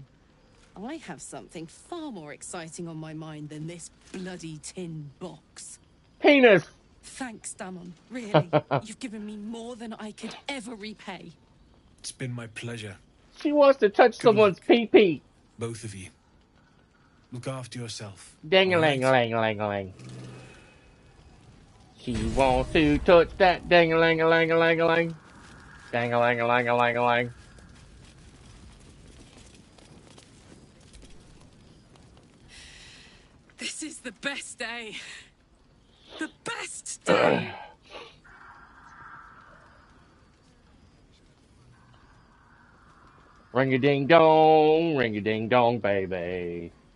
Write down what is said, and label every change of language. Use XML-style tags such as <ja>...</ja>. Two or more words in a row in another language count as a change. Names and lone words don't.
<en>I have something far more exciting on my mind than this bloody tin box. Penis! Thanks, Damon. Really. You've given me more than I could ever repay. It's been my pleasure. She wants to touch someone's pee-pee. Both of you. Look after yourself. Dang-a-lang-a-lang-a-lang-a-lang. She wants to touch that dang-a-lang-a-lang-a-lang-a-lang. Dang-a-lang-a-lang-a-lang-a-lang. This is the best day. The best day. Ring-a-ding-dong, baby.</en>